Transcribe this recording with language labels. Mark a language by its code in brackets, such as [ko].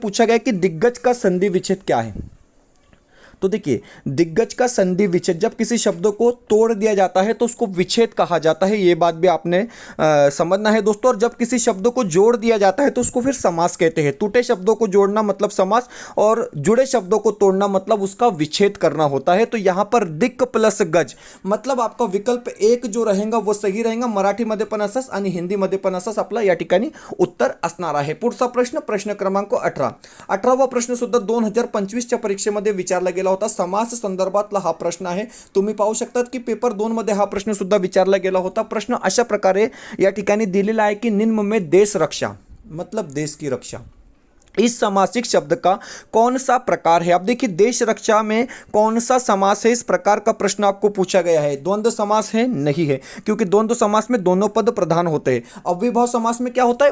[hi] पूछा गया कि दिग्गज का संधि विच्छेद क्या है? तो देखिए दिग्गज का संधि विच्छेद, जब किसी शब्द को तोड़ दिया जाता है तो उसको विच्छेद कहा जाता है। ये बात भी आपने समझना है दोस्तों। और जब किसी शब्द को जोड़ दिया जाता है तो उसको फिर समास कहते हैं। टूटे शब्दों को जोड़ना मतलब समास, और जुड़े शब्दों को तोड़ना मतलब उसका विच्छेद करना होता है। तो यहां पर दिक्क प्लस गज, मतलब आपका विकल्प एक जो रहेगा वो सही रहेगा। [mr] मराठीमध्ये पण असंच आणि हिंदीमध्ये पण असंच आपला या ठिकाणी उत्तर असणार आहे। पुढचा प्रश्न, प्रश्न क्रमांक 18। 18वा प्रश्न सुद्धा 2025च्या परीक्षेमध्ये विचारला गेला होता। समास संदर्भातला हा प्रश्न आहे। तुम्ही पाहू शकतात की पेपर 2 मध्ये हा प्रश्न सुद्धा विचारला गेला होता। प्रश्न अशा प्रकारे या ठिकाणी दिलेला आहे की [hi] निम्न में देश रक्षा, मतलब देश की रक्षा, इस समासिक शब्द का कौन सा प्रकार है? अब देखिए देश रक्षा में कौन सा समास है, इस प्रकार का प्रश्न आपको पूछा गया है। द्वंद्व समास है? नहीं है, क्योंकि द्वंद्व समास में दोनों पद प्रधान होते हैं। अव्ययभाव समास में क्या होता है?